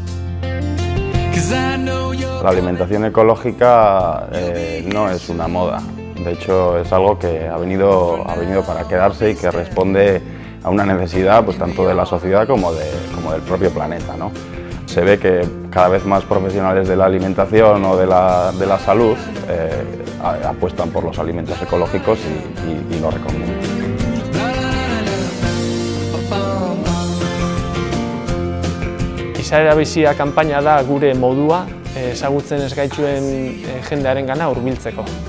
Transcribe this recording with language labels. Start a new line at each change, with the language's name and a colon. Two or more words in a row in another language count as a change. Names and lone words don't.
Spanish: La alimentación ecológica no es una moda, de hecho es algo que ha venido para quedarse y que responde a una necesidad pues, tanto de la sociedad como del propio planeta, ¿no? Se ve que cada vez más profesionales de la alimentación o de la salud apuestan por los alimentos ecológicos y lo recomiendan.
Basque: Izaera bizia kanpaina da gure modua, ezagutzen ez gaituen jendearengana hurbiltzeko.